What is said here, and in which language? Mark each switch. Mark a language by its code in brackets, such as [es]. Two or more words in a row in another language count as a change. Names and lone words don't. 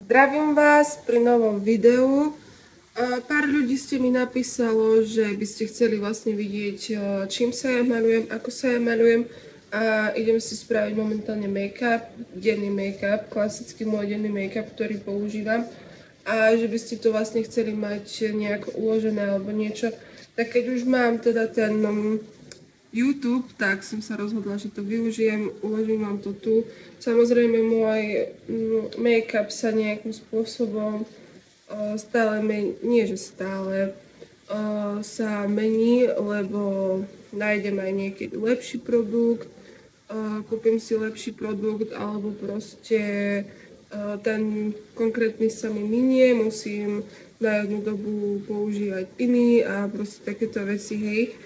[sk] Zdravím vás pri novom videu. Pár ľudí ste mi napísalo, že by ste chceli vlastne vidieť, čím sa ja malujem, ako sa ja malujem. A idem si spraviť momentálne make-up, denný make-up, klasický môj denný make-up, ktorý používam. A že by ste to vlastne chceli mať nejako uložené alebo niečo. Tak keď už mám teda ten YouTube, tak som sa rozhodla, že to využijem, uložím vám to tu. Samozrejme môj make-up sa nejakým spôsobom stále sa mení, lebo nájdem aj niekedy lepší produkt, kúpim si lepší produkt, alebo proste ten konkrétny sa mi minie, musím na jednu dobu používať iný a proste takéto veci, hej.